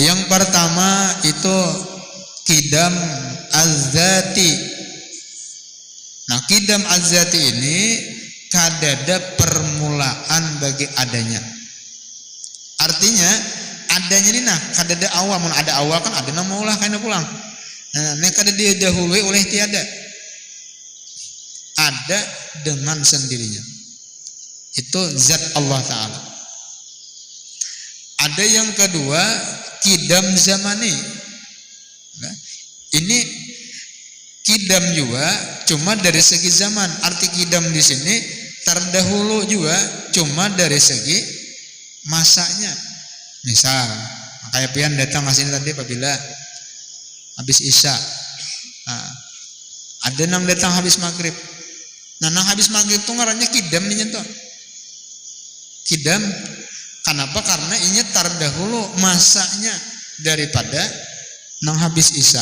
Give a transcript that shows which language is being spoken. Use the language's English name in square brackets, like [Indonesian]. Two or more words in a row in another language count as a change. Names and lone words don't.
[Indonesian] Yang pertama itu [Arabic] قدم الذات. [Indonesian] Nah [Arabic] قدم الذات [Indonesian] ini kadada permulaan bagi adanya. [Banjar] Artinya adanya ini nah kadada awal, mun ada awal kan ada nama ulah kana pulang. [Indonesian] Nah kada didahului oleh tiada. Ada dengan sendirinya. Itu zat Allah Ta'ala. Ada yang kedua [Arabic] قدم زماني. [Indonesian] Nah, ini kidam juga cuma dari segi zaman. Arti kidam di sini terdahulu juga cuma dari segi masanya. Misal kayak pian datang ke sini tadi apabila habis isya. Nah, ada nang datang habis maghrib. [Banjar] Nah nang habis maghrib itu ngarannya kidam nih nyentuh. [Indonesian] Kidam kenapa? Karena ini terdahulu masanya daripada nang habis isya.